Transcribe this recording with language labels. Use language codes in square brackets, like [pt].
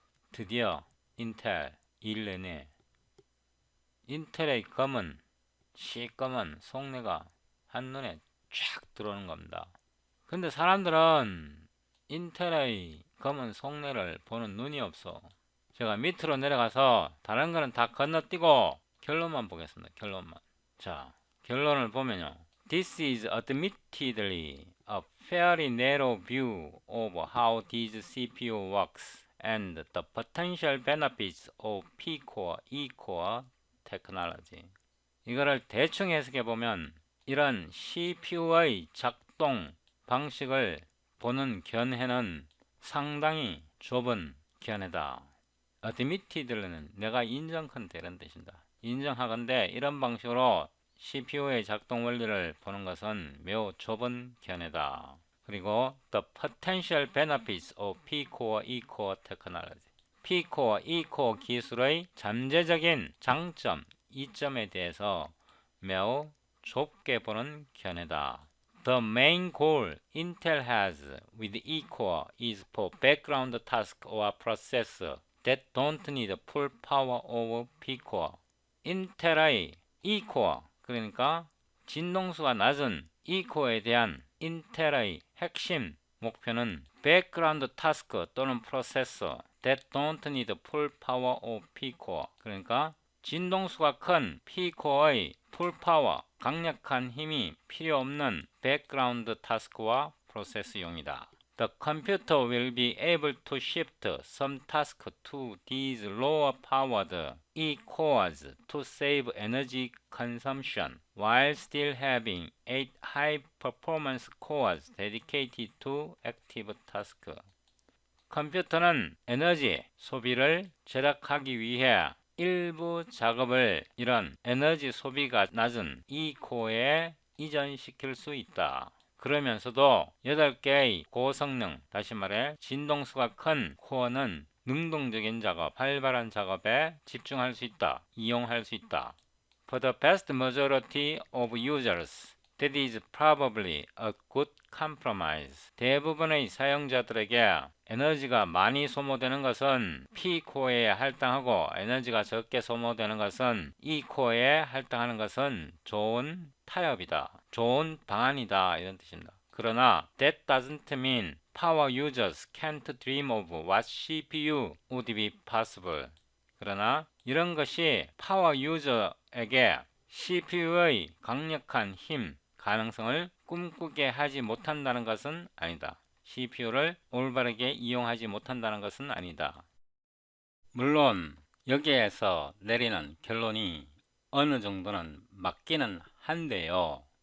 [ko] 드디어 인텔 1년에 인텔의 검은 시꺼먼 속내가 한눈에 쫙 들어오는 겁니다. 근데 사람들은 인텔의 검은 속내를 보는 눈이 없어. 제가 밑으로 내려가서 다른 거는 다 건너뛰고 결론만 보겠습니다. 결론만. 자, 결론을 보면요. [en] This is admittedly a fairly narrow view of how this CPU works and the potential benefits of P-Core, E-Core technology. [ko] 이거를 대충 해석해 보면 이런 CPU의 작동 방식을 보는 견해는 상당히 좁은 견해다. admitted는 내가 인정컨대 이런 뜻입니다. 인정하건대 이런 방식으로 CPU의 작동 원리를 보는 것은 매우 좁은 견해다. [en] 그리고 the potential benefits of P-Core, E-Core technology. [ko] P-Core, E-Core 기술의 잠재적인 장점, 이점에 대해서 매우 좁게 보는 견해다. [en] The main goal Intel has with E-Core is for background task or process that don't need full power of P-Core. [ko] 인텔의 E-Core, 그러니까 진동수가 낮은 E-Core에 대한 인텔의 핵심 목표는 background task 또는 [en] processor that don't need full power of P-Core, [ko] 그러니까 진동수가 큰 P-Core의 full power, 강력한 힘이 필요 없는 background task와 프로세스용이다. [en] The computer will be able to shift some tasks to these lower powered E-cores to save energy consumption while still having 8 high performance cores dedicated to active tasks. [ko] 컴퓨터는 에너지 소비를 절약하기 위해 일부 작업을 이런 에너지 소비가 낮은 E-core에 이전시킬 수 있다. 그러면서도 8개의 고성능, 다시 말해 진동수가 큰 코어는 능동적인 작업, 활발한 작업에 집중할 수 있다, 이용할 수 있다. [en] For the vast majority of users, that is probably a good compromise. [ko] 대부분의 사용자들에게 에너지가 많이 소모되는 것은 P-코어에 할당하고 에너지가 적게 소모되는 것은 E-코어에 할당하는 것은 좋은 타협이다. 좋은 방안이다. 이런 뜻입니다. 그러나 [en] that doesn't mean power users can't dream of what CPU would be possible. [ko] 그러나 이런 것이 파워 유저에게 CPU의 강력한 힘, 가능성을 꿈꾸게 하지 못한다는 것은 아니다. CPU를 올바르게 이용하지 못한다는 것은 아니다. 물론 여기에서 내리는 결론이 어느 정도는 맞기는 한데요.